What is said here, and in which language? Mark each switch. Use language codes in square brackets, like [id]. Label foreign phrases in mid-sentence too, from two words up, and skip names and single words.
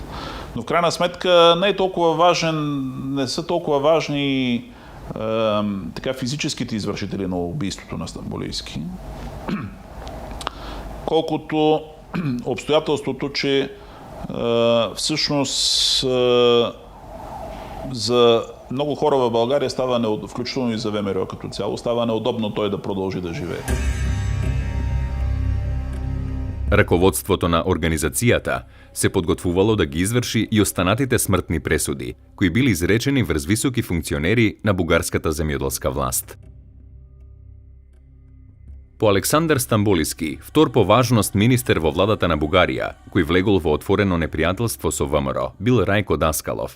[bg] Но в крайна сметка не са толкова важни така физическите извършители на убийството на Стамболийски, колкото обстоятелството, че всъщност за много хора в България става, включително и за ВМРО като цяло, става неудобно той да продължи да живее. [mk] Раководството на организацијата се подготвувало да ги изврши и останатите смртни пресуди, кои били изречени врз високи функционери на бугарската земјоделска власт. По Александар Стамболиски, втор по важност министер во владата на Бугарија, кој влегол во отворено непријателство со ВМРО, бил Рајко Даскалов.